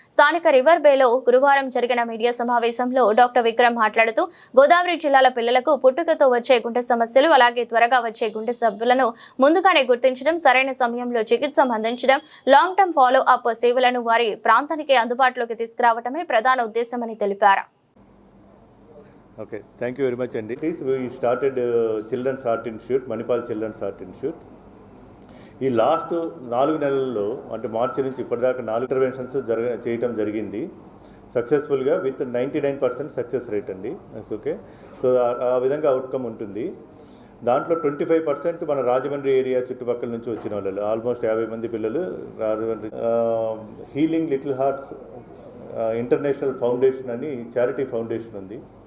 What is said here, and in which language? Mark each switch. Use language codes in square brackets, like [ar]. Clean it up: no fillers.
[te] స్థానిక రివర్ బేలో గురువారం జరిగిన మీడియా సమావేశంలో డాక్టర్ విక్రమ్ మాట్లాడుతూ గోదావరి జిల్లాల పిల్లలకు పుట్టుకతో వచ్చే గుండె సమస్యలు అలాగే త్వరగా వచ్చే గుండె సభ్యులను ముందుగానే గుర్తించడం, సరైన సమయంలో చికిత్స అందించడం, లాంగ్ టర్మ్ ఫాలో అప్ సేవలను వారి ప్రాంతానికి అందుబాటులోకి తీసుకురావడమే ప్రధాన ఉద్దేశమని తెలిపారు. [en] Okay, thank you very much. And we started Children's Heart Institute, Manipal Children's Heart Institute. [te] ఈ లాస్ట్ 4 నెలల్లో అంటే మార్చి నుంచి ఇప్పటిదాకా 4 ఇంటర్వెన్షన్స్ చేయటం జరిగింది సక్సెస్ఫుల్గా [en] with 99% success rate [te] అండి. ఓకే, సో ఆ విధంగా అవుట్కమ్ ఉంటుంది. దాంట్లో 25% మన రాజమండ్రి ఏరియా చుట్టుపక్కల నుంచి వచ్చిన వాళ్ళు, ఆల్మోస్ట్ 50 మంది పిల్లలు Rajahmundry healing little hearts international foundation అని చారిటీ ఫౌండేషన్ ఉంది.